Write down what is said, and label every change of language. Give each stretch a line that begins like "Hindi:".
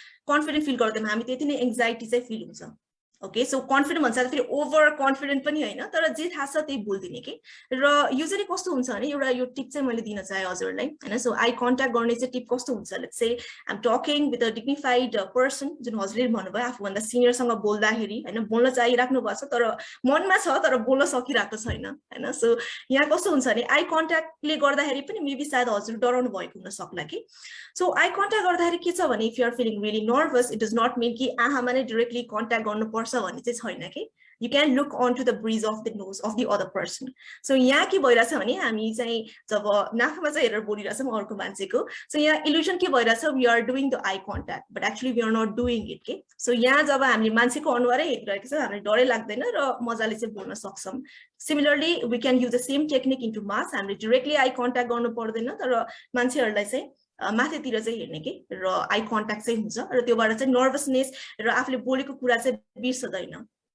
Nepali: Confident feel गर्दैनौं हामी त्यति नै एंजाइटी चाहिँ फिल हुन्छ ओके सो कन्फिडेन्ट भन्छ फेरि ओभर कन्फिडेन्ट पनि हैन तर जे थाहा छ त्यही बोल्दिने के र युजुअली कस्तो हुन्छ भने एउटा यो टिप चाहिँ मैले दिन चाहे हजुरलाई हैन सो आई कन्ट्याक्ट गर्ने चाहिँ टिप कस्तो हुन्छ
English: let's say I am talking with a dignified person
Nepali: जुन हजुरले भन्नुभयो आफूभन्दा सिनियरसँग बोल्दाखेरि हैन बोल्न चाहिराख्नु भएको छ तर मनमा छ तर बोल्न सकिरहेको छैन हैन सो यहाँ कस्तो हुन्छ भने आई कन्ट्याक्टले गर्दाखेरि पनि मेबी सायद हजुर डराउनु भएको हुन सक्ला कि सो आई कन्ट्याक्ट गर्दाखेरि के छ भने
English: if you are feeling really nervous it does not mean
Nepali: कि आहामा नै डाइरेक्टली कन्ट्याक्ट गर्नुपर्छ पर्छ भन्ने चाहिँ छैन के
English: you can look onto the breeze of the nose of the other person.
Nepali: So यहाँ के भइरहेछ भने हामी चाहिँ जब नाकमा चाहिँ हेरेर बोलिरहेछौँ अर्को मान्छेको so यहाँ illusion के भइरहेछ
English: we are doing the eye contact but actually we are not doing it
Nepali: के so यहाँ जब हामीले मान्छेको अनुहारै हेरिरहेको छ हामीलाई डरै लाग्दैन र मजाले चाहिँ बोल्न सक्छौं.
English: Similarly we can use the same technique into mass
Nepali: हामीले directly eye contact गर्नु पर्दैन तर मान्छेहरुलाई चाहिँ माथितिर चाहिँ हेर्ने के र आई कन्ट्याक्ट चाहिँ हुन्छ र त्योबाट चाहिँ नर्भसनेस र आफूले बोलेको कुरा चाहिँ बिर्सदैन.